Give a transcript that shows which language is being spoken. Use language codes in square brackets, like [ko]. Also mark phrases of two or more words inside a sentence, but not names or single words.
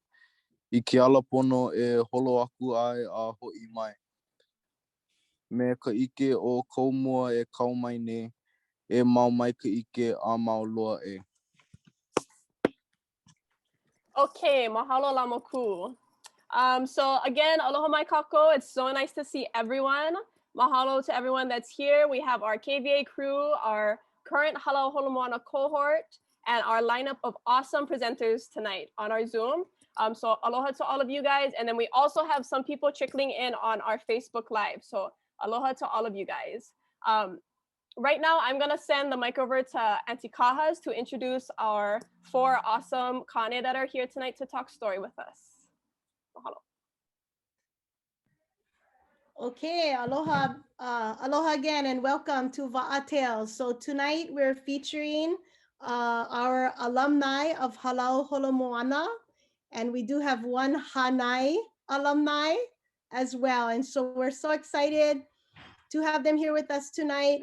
[haw] I ke ala pono e holo aku ai a ho'i mai. Me ka ike o kou mua e kau mai nei. E mau mai ka ike a mau loa e. Okay, mahalo lamaku. [en] So again, [haw] aloha mai kako. [en] It's so nice to see everyone. Mahalo to everyone that's here. We have our KVA crew, our current Halau Holomoana cohort, and our lineup of awesome presenters tonight on our Zoom. So aloha to all of you guys. And then we also have some people trickling in on our Facebook Live. So aloha to all of you guys. Right now, I'm going to send the mic over to Auntie Kahas to introduce our 4 awesome kane that are here tonight to talk story with us. Mahalo. Okay, aloha, aloha again, and welcome to Waa Tales. So tonight we're featuring our alumni of Halau Holomoana, and we do have one Hanai alumni as well. And so we're so excited to have them here with us tonight.